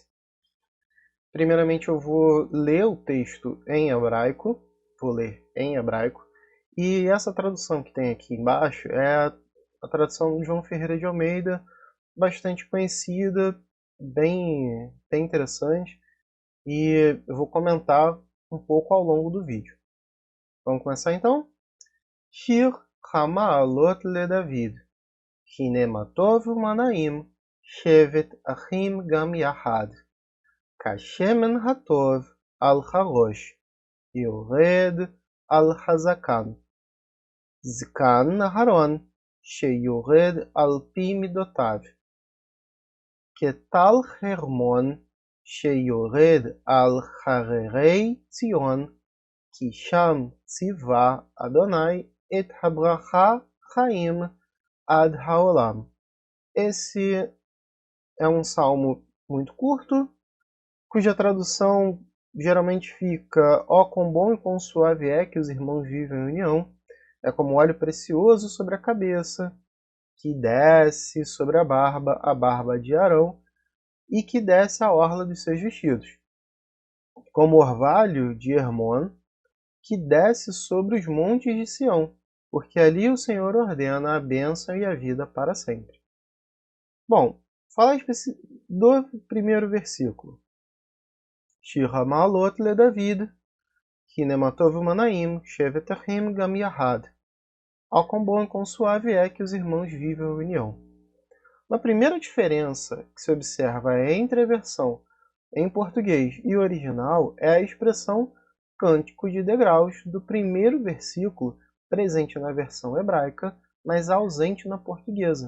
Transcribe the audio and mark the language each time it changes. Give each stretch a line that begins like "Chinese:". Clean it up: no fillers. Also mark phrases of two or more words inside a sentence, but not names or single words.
Portuguese: Primeiramente eu vou ler o texto em hebraico, e essa tradução que tem aqui embaixo é a tradução de João Ferreira de Almeida, bastante conhecida, bem interessante, e eu vou comentar um pouco ao longo do vídeo. Vamos começar então?
Hebrew: שיר המעלות לדוד, הנה מה טוב ומה נעים, שבת אחים גם יחד, כשמן הטוב על הראש, יורד על הזקן, זקן אהרן, שיורד על פי מדותיו, כטל חרמון, שיורד על הררי ציון, כי שם צוה אדוני את הברכה חיים עד העולם.
Portuguese: Esse é um salmo muito curto, cuja tradução geralmente fica: ó quão bom e quão suave é que os irmãos vivem em união, é como óleo precioso sobre a cabeça, que desce sobre a barba de Arão, e que desce a orla dos seus vestidos, como orvalho de Hermon, que desce sobre os montes de Sião, porque ali o Senhor ordena a bênção e a vida para sempre. Bom, fala do primeiro versículo.
Hebrew: שיר המעלות לדוד, הנה מה טוב ומה נעים, שבת אחים גם יחד.
Portuguese: Ó quão bom e quão suave é que os irmãos vivem em união. A primeira diferença que se observa entre a versão em português e o original é a expressão cântico de degraus do primeiro versículo, presente na versão hebraica, mas ausente na portuguesa.